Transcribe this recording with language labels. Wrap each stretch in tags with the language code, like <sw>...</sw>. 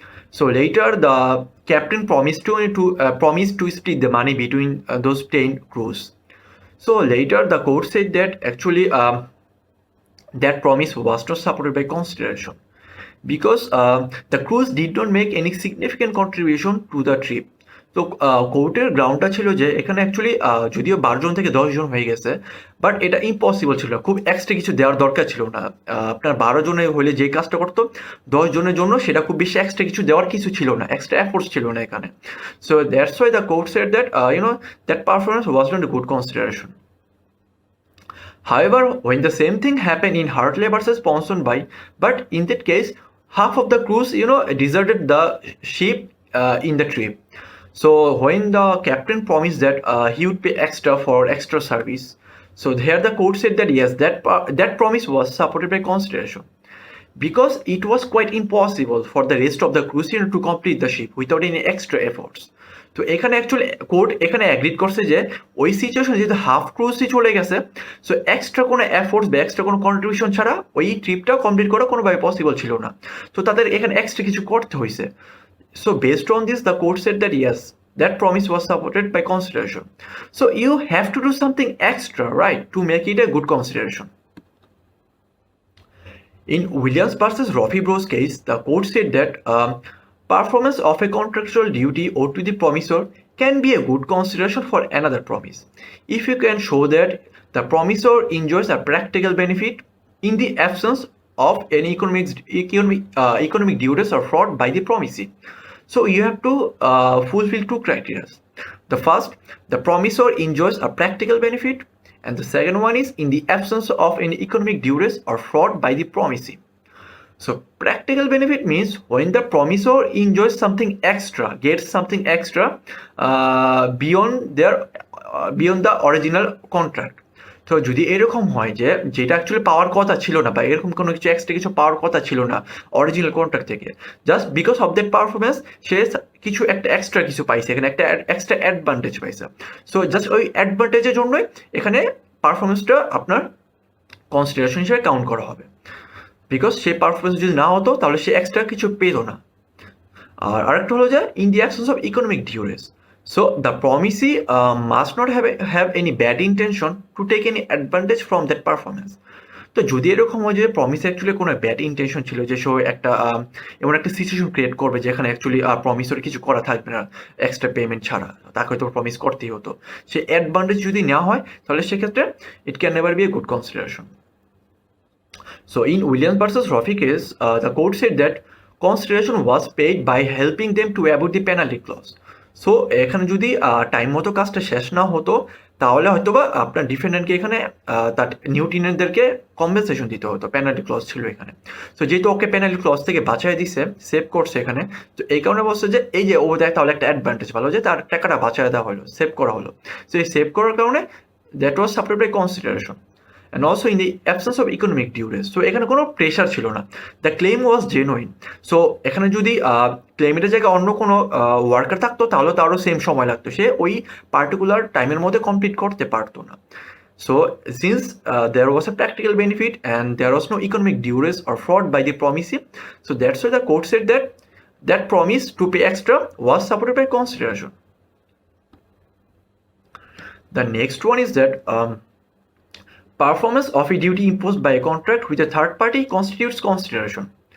<en>So later the captain promised to split the money between those 10 crews. So later the court said that actually that promise was not supported by consideration because the crews did not make any significant contribution to the trip.</en> <bn>তো কোর্টের গ্রাউন্ডটা ছিল যে এখানে actually যদিও 12 জন থেকে 10 জন হয়ে গেছে, but এটা ইম্পসিবল ছিল, খুব এক্সট্রা কিছু দেওয়ার দরকার ছিল না। আপনার 12 জনে হলে যে কাজটা করতো 10 জনের জন্য সেটা খুব বেশি এক্সট্রা কিছু দেওয়ার কিছু ছিল না, এক্সট্রা এফোর্টস ছিল না এখানে।</bn> <en>So that's why the court said that that performance was not a good consideration. However, when the same thing happened in Hartley versus Ponson by, but in that case half of the crews, deserted the ship in the trip. So when the captain promised that he would pay extra for extra service, so here the court said that yes, that promise was supported by consideration, because it was quite impossible for the rest of the crew to complete the ship without any extra efforts.</en> <bn>তো এখানে actually court এখানে agreed করছে যে ওই situation যেহেতু half ক্রুজই চলে গেছে, so extra কোনো এফোর্টস বা এক্সট্রা কোনো কন্ট্রিবিউশন ছাড়া ওই ট্রিপটা কমপ্লিট করা কোনোভাবে পসিবল ছিল না। তো তাদের এখানে এক্সট্রা কিছু করতে হয়েছে।</bn> <en>So based on this, the court said that yes, that promise was supported by consideration. So you have to do something extra, right, to make it a good consideration. In Williams versus Roffey Bros case, the court said that performance of a contractual duty owed to the promisor can be a good consideration for another promise if you can show that the promisor enjoys a practical benefit in the absence of any economic duties or fraud by the promisee. So you have to fulfill two criteria. The first, the promisor enjoys a practical benefit, and the second one is in the absence of any economic duties or fraud by the promisee. So practical benefit means when the promisor enjoys something extra, gets something extra beyond the original contract.</en> <bn>তো যদি এরকম হয় যে যেটা actually পাওয়ার কথা ছিল না বা এরকম কোনো কিছু এক্সট্রা কিছু পাওয়ার কথা ছিল না অরিজিনাল কন্ট্রাক্ট থেকে,</bn> <en>just because of that performance</en> <bn>সে কিছু একটা এক্সট্রা কিছু পাইছে, এখানে একটা এক্সট্রা অ্যাডভান্টেজ পাইছে। সো জাস্ট ওই অ্যাডভান্টেজের জন্যই এখানে পারফরমেন্সটা আপনার কনসিডারেশন হিসেবে কাউন্ট করা হবে, বিকজ সেই পারফরমেন্স যদি না হতো তাহলে সে এক্সট্রা কিছু পেত না। আর আরেকটা হলো যে</bn> <en>In the absence of economic duress, so the promisee must not have any bad intention to take any advantage from that performance.</en> <bn>তো যদি এরকম হয় যে প্রমিস অ্যাকচুয়ালি কোনো ব্যাড ইন্টেনশন ছিল যে সো একটা এমন একটা সিচুয়েশন ক্রিয়েট করবে যেখানে অ্যাকচুয়ালি প্রমিসর কিছু করা থাকবে না এক্সট্রা পেমেন্ট ছাড়া, তাকে হয়তো প্রমিস করতেই হতো, সে অ্যাডভান্টেজ যদি নেওয়া হয় তাহলে সেক্ষেত্রে</bn> <en>It can never be a good consideration. So in Williams versus Roffey case, the court said that consideration was paid by helping them to avoid the penalty clause.</en> <bn>So এখানে যদি time মতো কাজটা শেষ না হতো তাহলে হয়তো বা আপনার ডিফেন্ডেন্টকে এখানে তার নিউটিনেন্টদেরকে কম্পেনসেশন দিতে হতো, পেনাল্টি ক্লজ ছিল এখানে। সো যেহেতু ওকে পেনাল্টি ক্লজ থেকে বাঁচাই দিছে, সেভ করছে এখানে, তো এই কারণে বলছে যে এই যে ও দেয় তাহলে একটা অ্যাডভান্টেজ ভালো যে তার টাকাটা বাঁচায় দেওয়া হলো, সেভ করা হলো।</bn> <en>so</en> <bn>এই সেভ করার কারণে</bn> <en>That was supported by consideration and also in the absence of economic duties.</en> <bn>So এখানে কোনো প্রেশার ছিল না,</bn> <en>The claim was genuine.</en> <bn>So এখানে যদি ক্লেমের জায়গায় অন্য কোনো ওয়ার্কার থাকতো তাহলে তারও সেম সময় লাগতো, সে ওই পার্টিকুলার টাইমের মধ্যে কমপ্লিট করতে পারতো না।</bn> <en>So since there was a practical benefit and there was no economic duties or fraud by the promisee, so that's why the court said that that promise to pay extra was supported by consideration. The next one is that performance of a duty imposed by a contract with a third party constitutes consideration.</en>